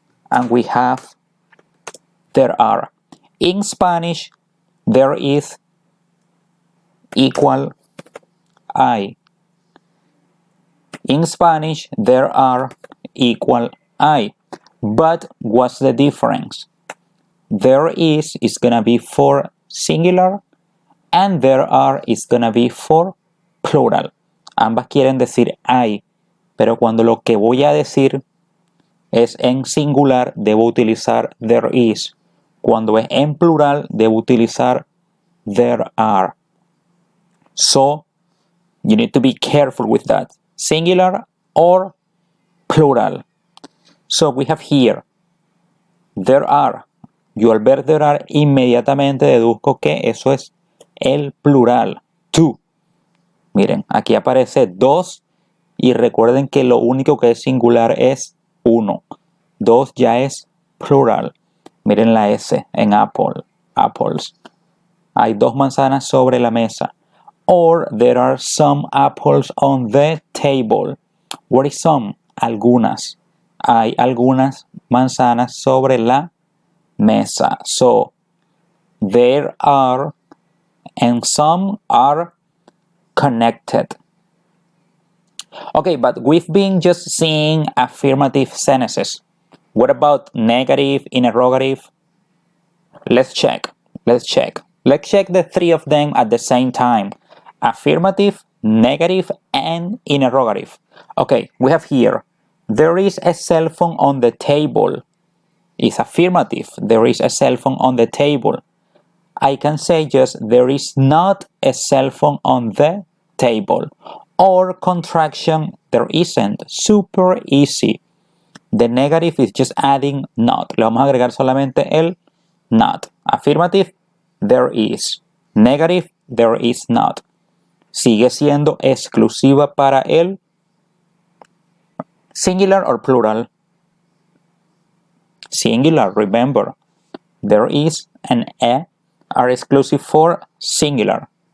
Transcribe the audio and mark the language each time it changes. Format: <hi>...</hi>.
<en>and we have there are. In Spanish, there is equal I. In Spanish, there are equal I. But what's the difference? There is gonna be for singular and there are is gonna be for plural.</en> <es>Ambas quieren decir I, pero cuando lo que voy a decir es en singular, debo utilizar there is. Cuando es en plural, debo utilizar there are.</es> <en>So, you need to be careful with that. Singular or plural. So, we have here, there are.</en> <es>Yo al ver there are, inmediatamente deduzco que eso es el plural. Two. Miren, aquí aparece dos y recuerden que lo único que es singular es uno. Dos ya es plural. Miren la S en apple, apples. Hay dos manzanas sobre la mesa.</es> <en>Or there are some apples on the table. What is some? Algunas.</en> <es>Hay algunas manzanas sobre la mesa.</es> <en>So, there are and some are connected. Okay, but we've been just seeing affirmative sentences. What about negative, interrogative? Let's check. Let's check the three of them at the same time. Affirmative, negative, and interrogative. Okay, we have here, there is a cell phone on the table. It's affirmative. There is a cell phone on the table. I can say just, there is not a cell phone on the table. Or contraction, there isn't. Super easy. The negative is just adding not.</en> <es>Le vamos a agregar solamente el not.</es> <en>Affirmative, there is. Negative, there is not.</en> <es>Sigue siendo exclusiva para el singular or plural.</es> <en>Singular, remember. There is and a are exclusive for singular.</en>